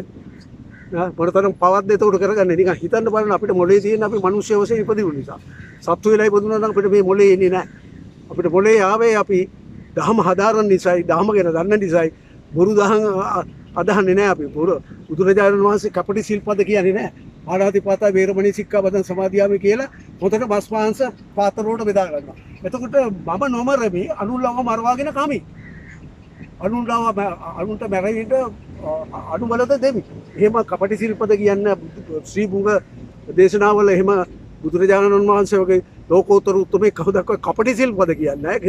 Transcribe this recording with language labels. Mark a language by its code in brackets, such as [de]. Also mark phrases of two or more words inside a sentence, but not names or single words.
[si] මොනතරම් පවත්ද එතකොට කරගන්නේ නිකන් හිතන්න බලන්න අපිට මොලේ තියෙන අපි මිනිස්සු වශයෙන් ඉපදුණු නිසා සත්තු වෙලා ඉපදුණා නම් අපිට මේ මොලේ එන්නේ නැහැ අපිට මොලේ ආවේ අපි දහම හදාරන නිසායි දහම ගැන දන්න නිසායි බොරු දහම් අදහන්නේ නැහැ අපි බුදුරජාණන් වහන්සේ කපටි සිල්පද කියන්නේ නැහැ [pi] ආරාධිපාතා වේරමණී සික්ඛාපදං සමාදියාමි [si] කියලා හොතට බස් මාංශ පාත්‍රවලට බෙදා ගන්නවා. එතකොට මම නොමරමි අනුල්ලව මරවාගෙන කමි. අනුන්ට මැරෙන්න අනුබලද දෙමි. එහෙම කපටි සිල්පද කියන්න ශ්‍රී බුංග දේශනාවල එහෙම බුදුරජාණන් වහන්සේ වගේ ලෝකෝත්තර උත්තමේ කවදාවත් කපටි සිල්පද කියන්නේ නැහැ.